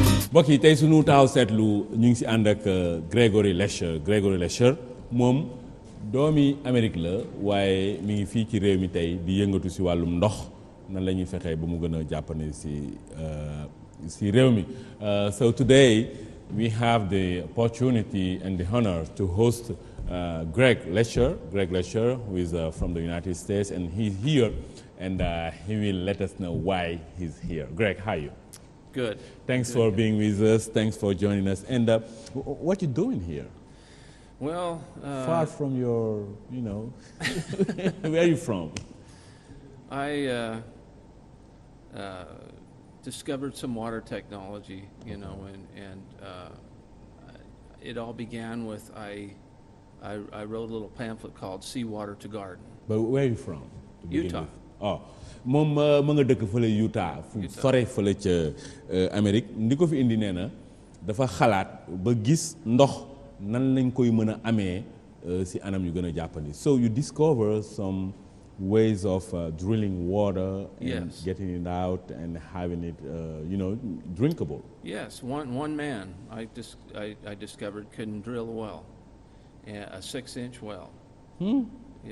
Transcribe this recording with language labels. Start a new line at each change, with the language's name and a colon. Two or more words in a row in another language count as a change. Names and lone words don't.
Wolof: mbokk yi tey sunu taxaw seetlu ñu ngi si ànd ak Gregory Lesher moom doomi Amérique la waaye mi ngi fii ci réew mi tey di yëngatu si wàllum ndox nan la ñuy fexee ba mu gën a jàppane si réew mi.
English: So today we have the opportunity and the honor to host Greg Lesher, who is from the United States, and he's here, and he will let us know why he's here. Greg, how are you? Good. Thanks for being with us. Thanks for joining us. And what you doing here? Well, far from your, where are you from? I discovered some water technology, and it all began with I wrote a little pamphlet called Seawater to Garden. But where are you from? Utah.
Wolof: Oh, moom ma nga dëkk fële Utah fu sore fële ca Amérique ndi ko fi indi nee na dafa xalaat ba gis ndox nan lañ koy mën a amee si anam yu gën a jàppandi.
English: So you discover some ways of drilling water and getting it out and having it, drinkable. Yes, one man I discovered couldn't drill a well, a 6-inch well. Yeah.